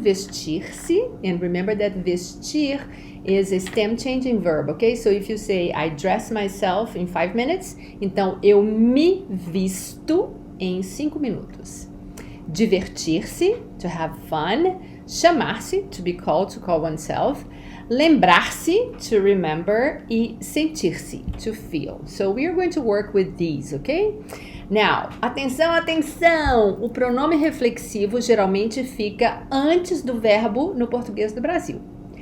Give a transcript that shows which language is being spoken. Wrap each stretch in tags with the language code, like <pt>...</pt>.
<en>Vestir-se, and remember that vestir is a stem changing verb, okay? So if you say, I dress myself in 5 minutes,</en> <pt>então eu me visto em 5 minutos.</pt> <en>Divertir-se, to have fun. Chamar-se, to be called, to call oneself. Lembrar-se, to remember. E sentir-se, to feel. So we are going to work with these, okay?</en> <pt>Now, atenção, atenção! O pronome reflexivo geralmente fica antes do verbo no português do Brasil.</pt>